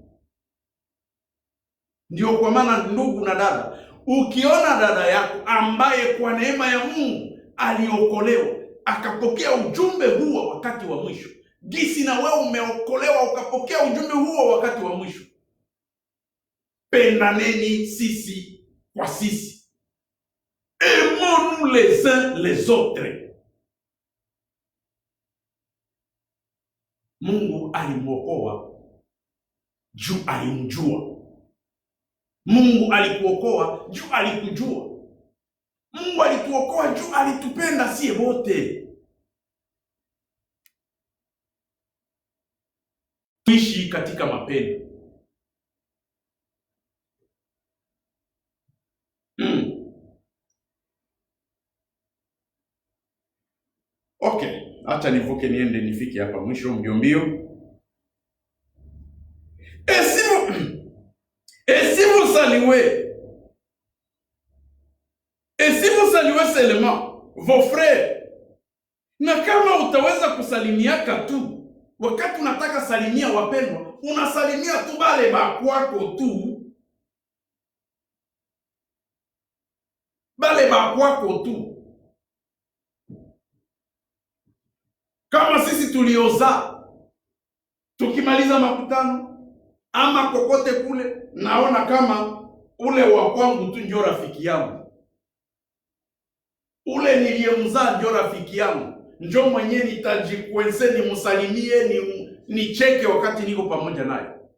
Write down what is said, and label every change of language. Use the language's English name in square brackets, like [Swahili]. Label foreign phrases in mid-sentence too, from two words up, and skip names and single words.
[Swahili] Ndio kwa maana ndugu na dada, ukiona dada yako ambaye kwa neema ya Mungu aliokolewa akapokea ujumbe huo wakati wa mwisho, gisi na wewe umeokolewa ukapokea ujumbe huo wakati wa mwisho, pendaneni sisi kwa sisi, [French] aimons-nous les uns les autres. [Swahili] Mungu alimwokoa juu alimjua. Mungu alikuokoa juu alikujua. Mungu alituokoa juu alitupenda sie wote. Tuishi katika mapendo. Okay, acha nivuke niende nifike hapa mwisho mbio. [French] Et si vous saluez seulement vos frères, [Swahili] na kama utaweza kusalimiaka tu, wakati unataka salimia wapendwa, unasalimia tu bale bakwako tu, bale bakwako tu. Kama sisi tulioza, tukimaliza makutano ama kokote kule, naona kama ule wa kwangu tu ndio rafiki yangu, ule niliyemzaa ndio rafiki yangu, ndio mwenye nitajikwense nimsalimie, nicheke wakati niko pamoja naye.